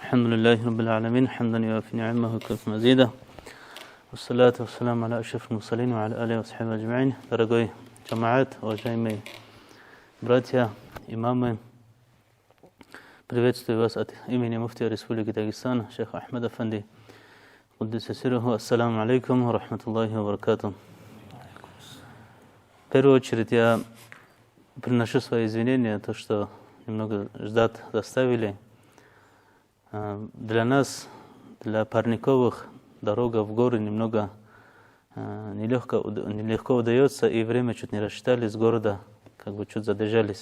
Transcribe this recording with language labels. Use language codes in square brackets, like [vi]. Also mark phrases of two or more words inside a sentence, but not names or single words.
[ar] الحمد لله رب العالمين حمدا يوافي نعمه ويكافئ مزيده والصلاة والسلام على أشرف المرسلين وعلى آله وصحبه أجمعين. [ru] Дорогой джамаат, уважаемые братья, имамы, приветствую вас от имени муфтия Республики Дагестан, шейха Ахмад Афанди. [ar] قدس سره. السلام عليكم ورحمة الله وبركاته. [ru] В первую очередь я приношу свои извинения, то, что немного ждать заставили. Для нас, для парниковых, дорога в горы немного нелегко удается, и время чуть не рассчитали с города, как бы чуть задержались.